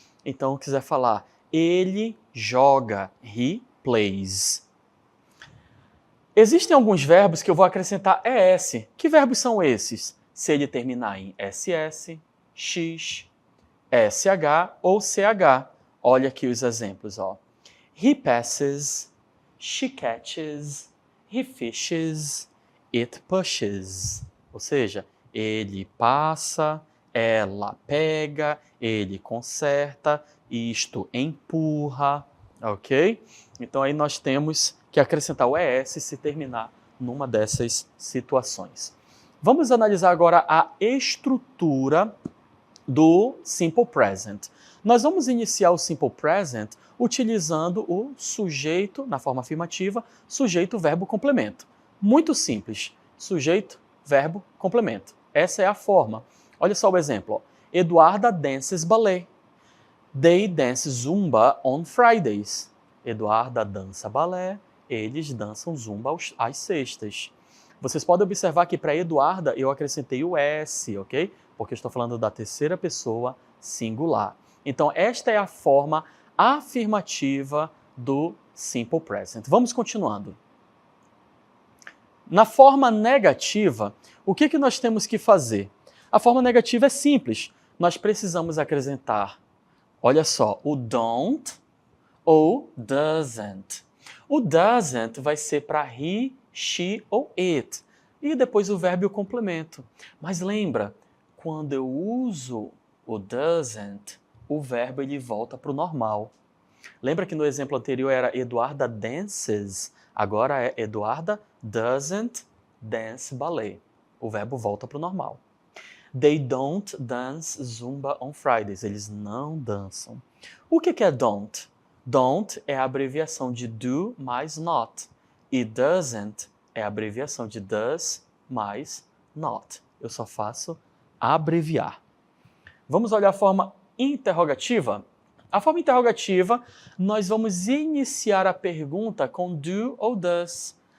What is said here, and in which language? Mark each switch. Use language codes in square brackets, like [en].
[pt] Então, quiser falar, ele joga, [en] he plays. [pt] Existem alguns verbos que eu vou acrescentar ES. Que verbos são esses? Se ele terminar em SS, X, SH ou CH. Olha aqui os exemplos, ó. [en] He passes, she catches, he fishes, it pushes. [pt] Ou seja, ele passa, ela pega, ele conserta, isto empurra, ok? Então aí nós temos que acrescentar o ES se terminar numa dessas situações. Vamos analisar agora a estrutura do Simple Present. Nós vamos iniciar o Simple Present utilizando o sujeito, na forma afirmativa, sujeito, verbo, complemento. Muito simples. Sujeito, verbo, complemento. Essa é a forma. Olha só o exemplo. Ó. [en] Eduarda dances ballet. They dance zumba on Fridays. [pt] Eduarda dança balé. Eles dançam zumba às sextas. Vocês podem observar que para Eduarda eu acrescentei o S, ok? Porque eu estou falando da terceira pessoa singular. Então, esta é a forma afirmativa do Simple Present. Vamos continuando. Na forma negativa, o que nós temos que fazer? A forma negativa é simples. Nós precisamos acrescentar, olha só, o don't ou doesn't. O doesn't vai ser para he, she ou it. E depois o verbo e o complemento. Mas lembra, quando eu uso o doesn't, o verbo ele volta para o normal. Lembra que no exemplo anterior era Eduarda dances, agora é [en] Eduarda doesn't dance ballet. [pt] O verbo volta para o normal. [en] They don't dance zumba on Fridays. [pt] Eles não dançam. O que é don't? Don't é a abreviação de do mais not. E doesn't é a abreviação de does mais not. Eu só faço abreviar. Vamos olhar a forma interrogativa? A forma interrogativa, nós vamos iniciar a pergunta com do ou does.